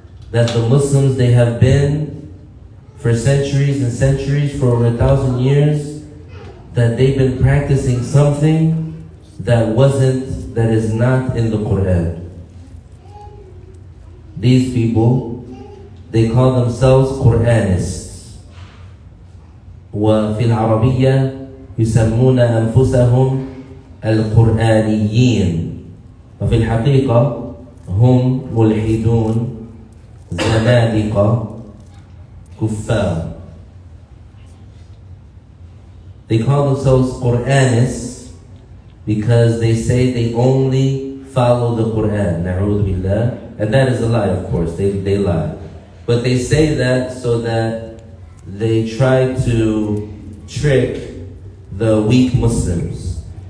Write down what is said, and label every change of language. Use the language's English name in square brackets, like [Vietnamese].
[English] That the Muslims, they have been for centuries and centuries, for over 1,000 years, that they've been practicing something that is not in the Quran. These people, they call themselves Quranists. [Arabic] وفي العربية يسمون أنفسهم القرآنيين. وفي الحقيقة هم ملحدون زنادقة كفار. [English] They call themselves Qur'anists because they say they only follow the Qur'an. [Arabic] Na'udhu billah. [English] And that is a lie, of course. They lie. But they say that so that they try to trick the weak Muslims.